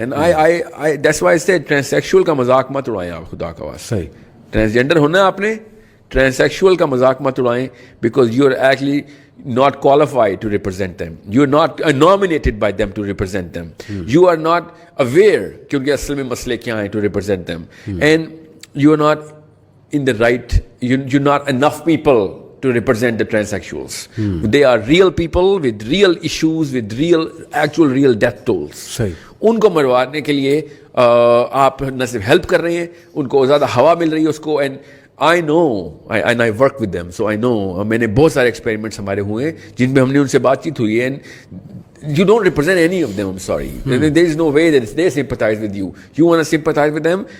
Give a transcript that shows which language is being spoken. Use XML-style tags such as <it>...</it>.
<en>And I that's why I said</en> <ur>transsexual کا مذاق مت اڑائیں آپ خدا کا واسطہ. ٹرانسجینڈر ہونا ہے آپ نے,</ur> <en>transsexual</en> <ur>کا مذاق مت اڑائیں,</ur> <en>because you are actually not qualified to represent them, you are not nominated by them to represent them, you are not aware</en> <ur>کہ ان کے اصل میں مسئلے کیا ہیں</ur> <en>to represent them, and you are not in the right, you're not enough people to represent the transsexuals. They are real people with real issues, with real death tolls.</en> <ur>ان کو مروانے کے لیے آپ نہ صرف ہیلپ کر رہے ہیں, ان کو زیادہ ہوا مل رہی ہے اس کو. And</ur> <en>I know, and I work with them, so I know.</en> <ur>میں نے بہت سارے ایکسپیریمنٹس ہمارے ہوئے ہیں جن میں ہم نے ان سے بات چیت ہوئی ہے,</ur> <en>you don't represent any of them, I'm sorry. There is no way that they sympathize with you. You want to sympathize with them?</en>